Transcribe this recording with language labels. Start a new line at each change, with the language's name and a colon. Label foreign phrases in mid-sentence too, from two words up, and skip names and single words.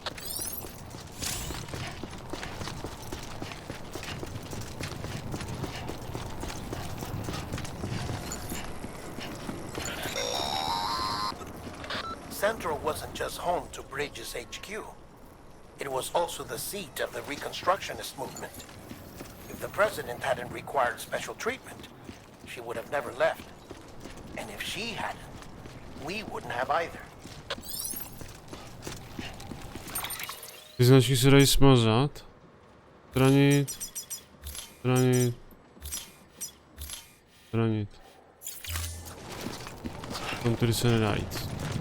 English: Central wasn't just home to Bridges HQ. It was also the seat of the Reconstructionist movement. If the president hadn't required special treatment, she would have never left. And if she hadn't, we wouldn't have either.
Czech: Ty značky se dají smazat. Stranit. Stranit. Stranit. Tam tady se nedá jít.